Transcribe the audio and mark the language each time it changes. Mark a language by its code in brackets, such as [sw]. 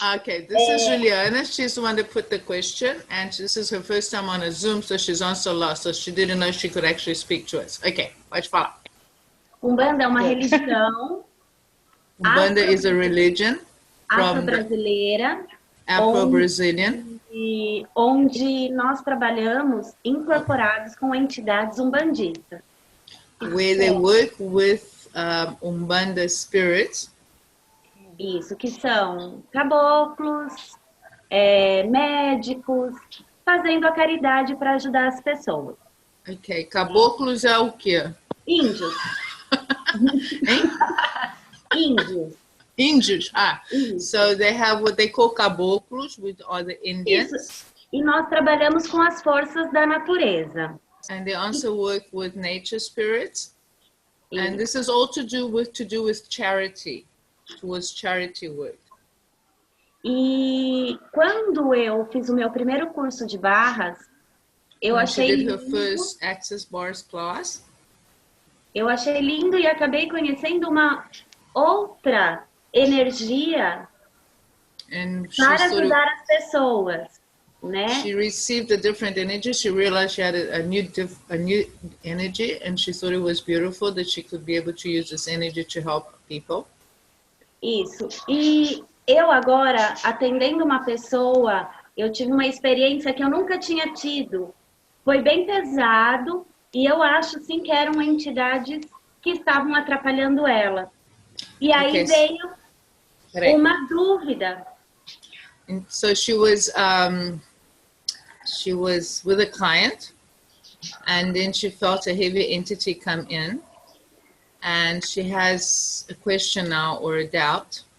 [en] Okay, this is Juliana. She's the one that put the question, and this is her first time on a Zoom, so she's also lost, so she didn't know she could actually speak to us. [pt] Okay, pode falar. Umbanda é uma religião. [en] Umbanda is a religion [pt] afro-brasileira. [en] Afro-Brazilian. [pt] Onde nós trabalhamos incorporados com entidades umbandistas. [en] Where they work with Umbanda spirits. [pt] Isso, que são caboclos, médicos, fazendo a caridade para ajudar as pessoas. Ok, caboclos é o quê? Índios. Índios. [en] Índios, so they have what they call caboclos, which are the Indians. [pt] Isso. E nós trabalhamos com as forças da natureza. [en] And they also work with nature spirits. And this is all to do with charity, towards charity work. [pt] E quando eu fiz o meu primeiro curso de barras, eu achei lindo. [en] Her first Access Bars class. [pt] Eu achei lindo e acabei conhecendo uma outra energia para ajudar as pessoas, né? [en] She received a different energy. She realized she had a new energy, and she thought it was beautiful that she could be able to use this energy to help people. [pt] Isso. E eu agora, atendendo uma pessoa, eu tive uma experiência que eu nunca tinha tido. Foi bem pesado e eu acho sim que eram entidades que estavam atrapalhando ela. E aí veio uma dúvida. [en] And so she was with a client, and then she felt a heavy entity come in, and she has a question now or a doubt.